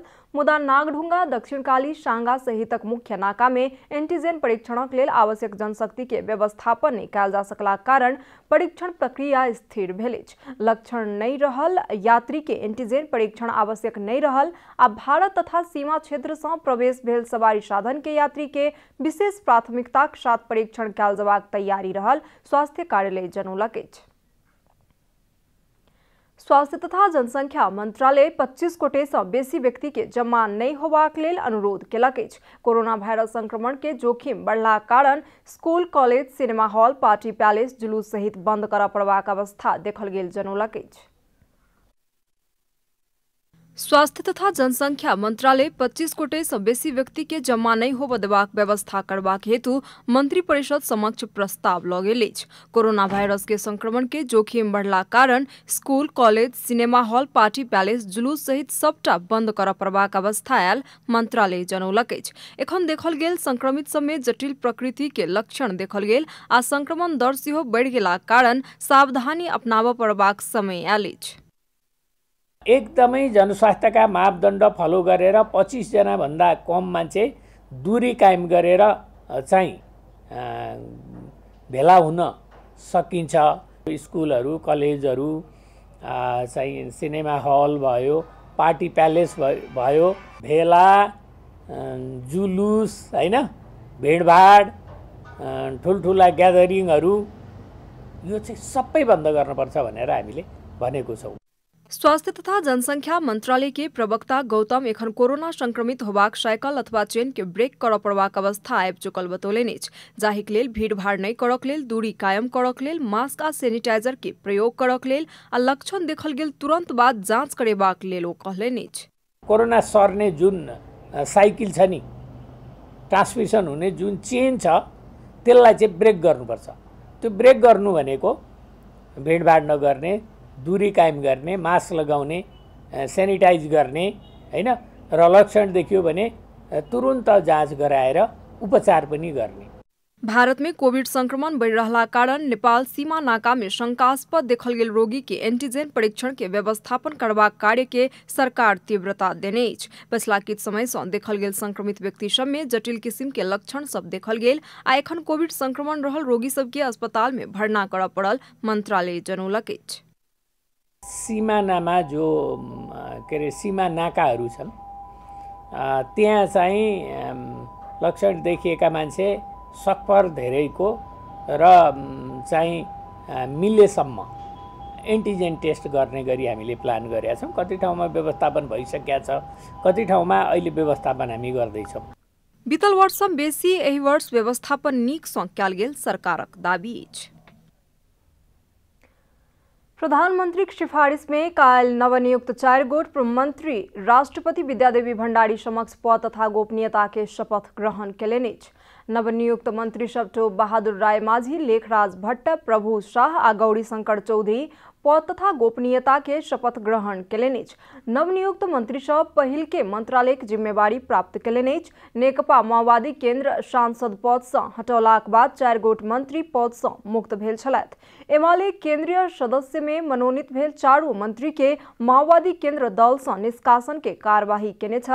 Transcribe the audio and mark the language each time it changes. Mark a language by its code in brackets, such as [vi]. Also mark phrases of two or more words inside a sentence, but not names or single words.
[mai] मुदा नागढुंगा, दक्षिणकाली, सांगा सहितक मुख्य नाका में एंटीजन परीक्षणक लेल आवश्यक जनशक्ति के व्यवस्थापन नहीं कयल जा सकलाक कारण परीक्षण प्रक्रिया स्थिर भेल अछि। लक्षण नहीं रहल यात्री के एंटीजन परीक्षण आवश्यक नहीं रहल आ भारत तथा सीमा क्षेत्र से प्रवेश भेल सवारी साधन के यात्री के विशेष प्राथमिकताक साथ परीक्षण कयल जबाक तैयारी रहल स्वास्थ्य कार्यालय जनौलक अछि। स्वास्थ्य तथा जनसंख्या मंत्रालय 25 कोटी से बेसी व्यक्ति के जमा नहीं होबाक लेल अनुरोध केलक अछि। कोरोना वायरस संक्रमण के जोखिम बढ़ला कारण स्कूल, कॉलेज, सिनेमा हॉल, पार्टी पैलेस, जुलूस सहित बंद करऽ पड़बाक अवस्था देखल गेल जनौलक अछि। स्वास्थ्य तथा जनसंख्या मंत्रालय 25 कोटी से बेसी व्यक्ति के जमा नहीं होब देबाक व्यवस्था करबाक हेतु मंत्री परिषद समक्ष प्रस्ताव लऽ गेल अछि। कोरोना वायरस के संक्रमण के जोखिम बढ़ला कारण स्कूल, कॉलेज, सिनेमा हॉल, पार्टी पैलेस, जुलूस सहित सबटा बंद करऽ पड़बाक अवस्था आयल मंत्रालय जनौलक अछि। एखन देखल गेल संक्रमित सब में जटिल प्रकृति के लक्षण देखल गेल आ संक्रमण दर सेहो बढ़ि गेलाक कारण सावधानी अपनाबऽ पड़बाक समय आयल अछि। [ne] एकदमै जनस्वास्थ्यका मापदण्ड फलो गरेर 25 जना भन्दा कम मान्छे दूरी कायम गरेर चाहिँ भेला हुन सकिन्छ। स्कुलहरू, कलेजहरू चाहिँ सिनेमा हल भयो, पार्टी पैलेस भयो, भेला, जुलुस हैन, भिडभाड, ठुलठुला ग्यादरिङहरू यो चाहिँ सबै बन्द गर्नुपर्छ भनेर हामीले भनेको छौँ। [mai] स्वास्थ्य तथा जनसंख्या मंत्रालय के प्रवक्ता गौतम एखन कोरोना संक्रमित होबाक साइकिल अथवा चेन के ब्रेक करऽ पड़बाक अवस्था आबि चुकल बतौलनि अछि। जाहिक लेल भीड़भाड़ नहीं करक लेल, दूरी कायम करक लेल, मास्क आ सैनिटाइजर के प्रयोग करक लेल आ लक्षण देखल गेल तुरंत बाद जांच करेबाक लेल ओ कहलनि अछि। [ne] कोरोना सर्ने जुन साइकिल छ नि, ट्रान्समिसन हुने जुन चेन छ त्यसलाई चाहिँ ब्रेक गर्नुपर्छ। त्यो ब्रेक गर्नु भनेको भीड़भाड़ नगर्ने, दूरी कायम गर्ने, मास्क लगाउने, सैनिटाइज गर्ने हैन, र लक्षण देखियो भने तुरुन्त जाँच गराएर उपचार पनि गर्ने। [mai] भारत में कोविड संक्रमण बढ़ि रहला कारण नेपाल सीमा नाका में शंकास्पद देखल गेल रोगी के एंटीजन परीक्षण के व्यवस्थापन करबाक कार्य के सरकार तीव्रता देने अछि। पछिला किछ समय से देखल गेल संक्रमित व्यक्ति सब में जटिल किस्म के लक्षण सब देखल गेल आ एखन कोविड संक्रमण रहल रोगी सब के अस्पताल में भर्ना करऽ पड़ल मंत्रालय जनौलक अछि। [ne] सिमानामा जो के अरे सीमा नाकाहरू छन् त्यहाँ चाहिँ लक्षण देखिएका मान्छे सकभर धेरैको र चाहिँ मिलेसम्म एन्टिजेन टेस्ट गर्ने गरी हामीले प्लान गरेका छौँ। कति ठाउँमा व्यवस्थापन भइसकेका छ, कति ठाउँमा अहिले व्यवस्थापन हामी गर्दैछौँ। [mai] बीतल वर्ष बेसी एहि वर्ष व्यवस्थापन नीक सँ कयल गेल सरकारक दाबी अछि। प्रधानमंत्री की सिफारिश में काल नवनियुक्त 4 गोट मंत्री राष्ट्रपति विद्यादेवी भण्डारी समक्ष पद तथा गोपनीयता के शपथ ग्रहण केलनि अछि। नवनियुक्त मंत्री सब टोप बहादुर राय माझी, लेखराज भट्ट, प्रभु शाह आ गौरी शंकर चौधरी पद तथा गोपनीयता के शपथ ग्रहण केलनि। नवनियुक्त मंत्री सब पहिल के मंत्रालय के जिम्मेवारी प्राप्त केलनि। नेकपा माओवादी केंद्र सांसद पद से हटौलाक बाद 4 गोट मंत्री पद से मुक्त भेल छलथि। एमाले केंद्रीय सदस्य में मनोनीत भेल 4 मंत्री के माओवादी केंद्र दल से निष्कासन के कार्यवाही केने छल।